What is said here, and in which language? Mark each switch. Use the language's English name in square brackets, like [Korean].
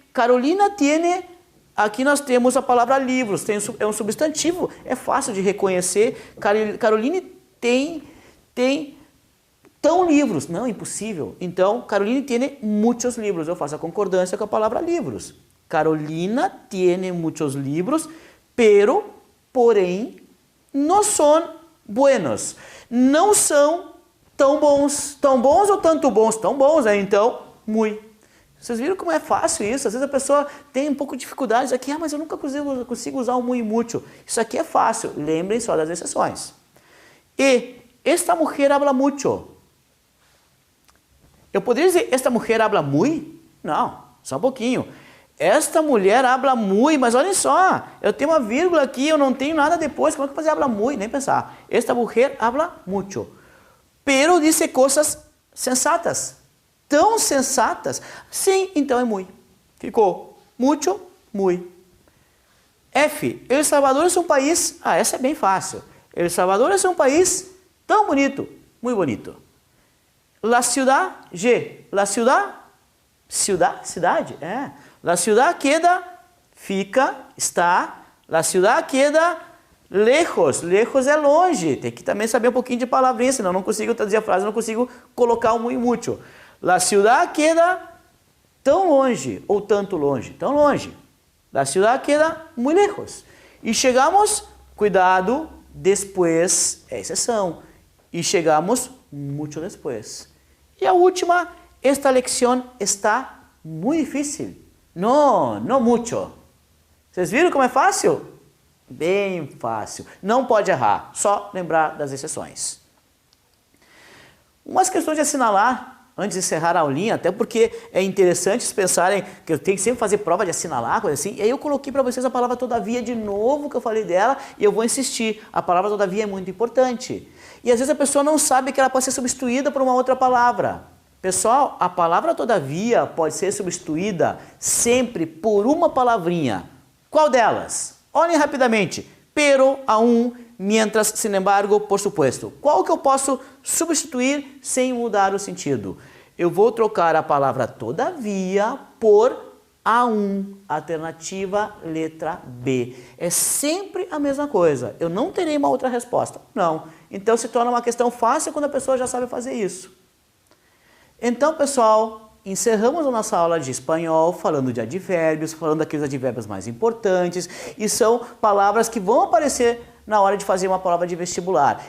[Portuguese] Carolina tiene, aqui nós temos a palavra livros, é um substantivo, é fácil de reconhecer. Caroline tem tão livros. Não, impossível. Então, [Spanish] Caroline tiene muchos libros. [Portuguese] Eu faço a concordância com a palavra livros. [Spanish] Carolina tiene muchos libros, pero, porém, no son buenos. [Portuguese] Não são tão bons. Tão bons ou tanto bons? Tão bons, né? Então, muy. Vocês viram como é fácil isso? Às vezes a pessoa tem um pouco de dificuldade aqui, mas eu nunca consigo usar o muy e mucho. Isso aqui é fácil. Lembrem só das exceções. [Spanish] E esta mujer habla mucho. [Portuguese] Eu poderia dizer, esta mulher habla muy? Não, só um pouquinho. Esta mulher habla muy, mas olhem só, eu tenho uma vírgula aqui, eu não tenho nada depois, como é que fazer habla muy? Nem pensar. [Spanish] Esta mulher habla mucho, pero dice coisas sensatas. [Portuguese] Tão sensatas? Sim, então é muy. Ficou mucho, muy. F. El Salvador é um país... Ah, essa é bem fácil. El Salvador é um país tão bonito, [Spanish] muy bonito. La ciudad, G. La ciudad, cidade, é. La ciudad queda, fica, está. La ciudad queda lejos. Lejos [Portuguese] é longe. Tem que também saber um pouquinho de palavrinha, senão não consigo traduzir a frase, não consigo colocar o muy mucho. [Spanish] La ciudad queda [Portuguese] tão longe, ou tanto longe, tão longe. [Spanish] La ciudad queda muy lejos. [Portuguese] E chegamos, cuidado, después, é exceção. E chegamos muito depois. E a última, [Spanish] esta lección está muy difícil. No, no mucho. [Portuguese] Vocês viram como é fácil? Bem fácil. Não pode errar, só lembrar das exceções. Umas questões de assinalar, antes de encerrar a aulinha, até porque é interessante vocês pensarem que eu tenho que sempre fazer prova de assinalar, coisa assim. E aí eu coloquei para vocês a palavra todavia de novo, que eu falei dela, e eu vou insistir. A palavra todavia é muito importante. E às vezes a pessoa não sabe que ela pode ser substituída por uma outra palavra. Pessoal, a palavra todavia pode ser substituída sempre por uma palavrinha. Qual delas? Olhem rapidamente. [Spanish] Pero, aún, mientras, sin embargo, por supuesto. [Portuguese] Qual que eu posso substituir sem mudar o sentido? Eu vou trocar a palavra todavia por aún, alternativa letra B. É sempre a mesma coisa. Eu não terei uma outra resposta. Não. Então se torna uma questão fácil quando a pessoa já sabe fazer isso. Então, pessoal, encerramos a nossa aula de espanhol falando de advérbios, falando daqueles advérbios mais importantes, e são palavras que vão aparecer na hora de fazer uma prova de vestibular.